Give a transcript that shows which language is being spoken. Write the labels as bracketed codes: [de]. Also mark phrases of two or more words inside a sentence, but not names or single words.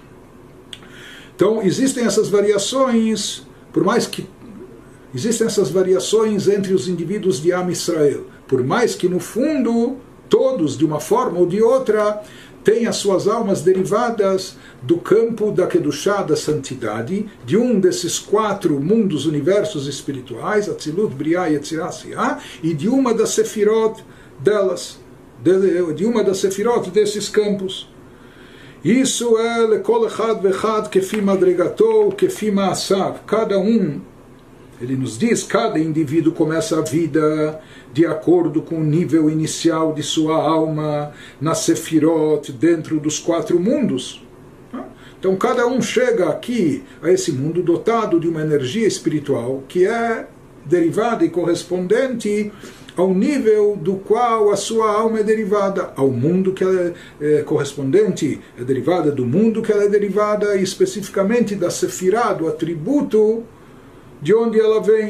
[pt] Então existem essas variações, por mais que existem essas variações entre os indivíduos de Am Israel, por mais que no fundo todos, de uma forma ou de outra, têm as suas almas derivadas do campo da Kedushá, da santidade, de um desses 4 mundos, universos espirituais, Atzilut, Briá, Yetzirah, Asiá, e de uma das sefirot delas, de uma das sefirot desses campos. Isso é [he] לכל אחד ואחד כפי מדרגתו, כפי מעשיו. [pt] Cada um, ele nos diz, cada indivíduo começa a vida de acordo com o nível inicial de sua alma, na sefirot, dentro dos 4 mundos. Então cada um chega aqui a esse mundo dotado de uma energia espiritual que é derivada e correspondente ao nível do qual a sua alma é derivada, ao mundo que ela é correspondente, é derivada do mundo que ela é derivada, e especificamente da sefirá, do atributo de onde ela vem.